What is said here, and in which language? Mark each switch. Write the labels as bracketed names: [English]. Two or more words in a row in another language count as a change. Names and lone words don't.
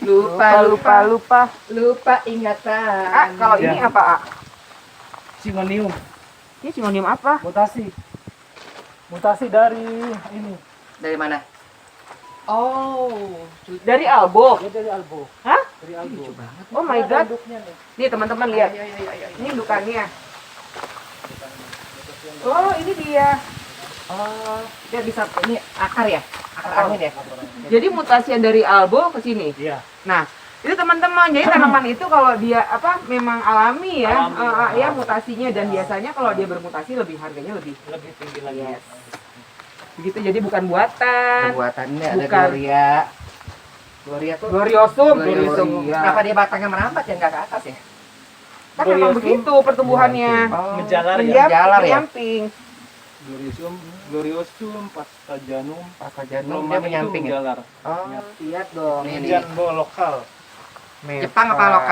[Indonesian] Lupa ingatan. Ah, kalau ini Ya. apa, A? Singonium, Ini sinonim apa? mutasi dari ini. Dari mana? Oh, Dari Albo. Dia dari Albo. Hah? Dari Albo. [English] Oh my god. [Indonesian] Induknya nih. Nih teman-teman lihat. Iya. Ini indukannya. Oh, ini dia. Dia bisa ini akar ya? Akar angin ya? Jadi mutasian dari Albo ke sini. Iya. Nah, itu teman-teman. Jadi tanaman itu kalau dia memang alami ya, Alami. ya mutasinya dan biasanya kalau dia bermutasi harganya lebih. Lebih tinggi lagi. Yes. Begitu, jadi bukan buatan. Buatannya ada Bukan. Gloria. Gloria tuh Gloriosum. Gloriosum. Iya. Kenapa dia batangnya merambat ya nggak ke atas ya? Kan memang Gloriosum. begitu pertumbuhannya. Oh, Menjalar ya. Menjalar ya? Menyamping. Gloriosum, Pastajanum, Janum dia menyamping ya? menjalar. Oh, Lihat dong. Ini. Janbo lokal. Jepang apa lokal?